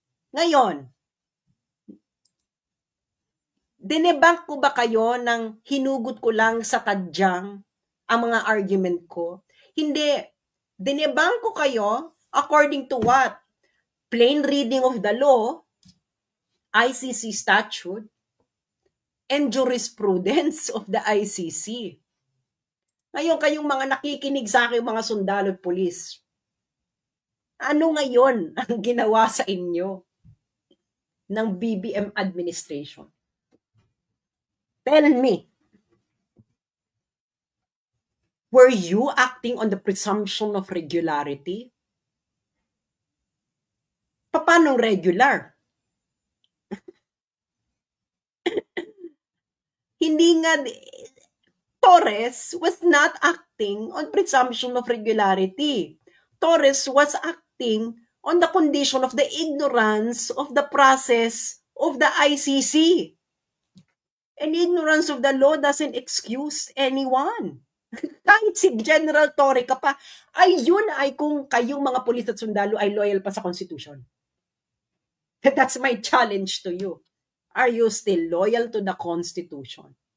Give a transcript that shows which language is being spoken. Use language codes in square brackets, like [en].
[tl] Ngayon, dinebank ko ba kayo nang hinugot ko lang sa tadyang ang mga argument ko? Hindi. Dinebank ko kayo [en] according to what? Plain reading of the law, ICC statute, and jurisprudence of the ICC. [tl] Ngayon, kayong mga nakikinig sa akin, mga sundalo at pulis, ano ngayon ang ginawa sa inyo ng BBM administration? [en] Tell me. Were you acting on the presumption of regularity? [tl] Paano regular? Hindi nga, [en] Torres was not acting on presumption of regularity. Torres was acting on the condition of the ignorance of the process of the ICC. And ignorance of the law doesn't excuse anyone. [tl] Kahit si General Torre ka pa, ay yun ay kung kayong mga pulis at sundalo ay loyal pa sa Constitution. [en] That's my challenge to you. Are you still loyal to the Constitution?